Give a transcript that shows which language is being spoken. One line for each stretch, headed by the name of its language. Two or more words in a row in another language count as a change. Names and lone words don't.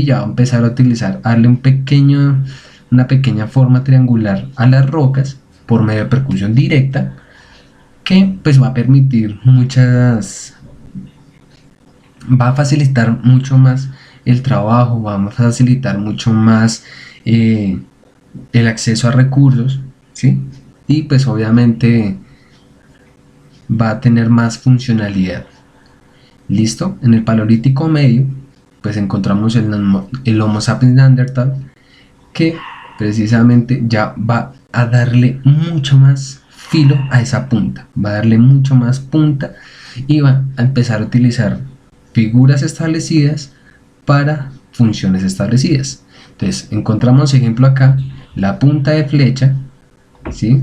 Spanish: Ya va a empezar a utilizar, a darle una pequeña forma triangular a las rocas por medio de percusión directa, que pues va a permitir va a facilitar mucho más el trabajo, va a facilitar mucho más el acceso a recursos, ¿sí? Y pues obviamente va a tener más funcionalidad. ¿Listo? En el paleolítico medio pues encontramos el Homo sapiens neanderthal, que precisamente ya va a darle mucho más filo a esa punta, va a darle mucho más punta y va a empezar a utilizar figuras establecidas para funciones establecidas. Entonces encontramos ejemplo acá la punta de flecha, ¿sí?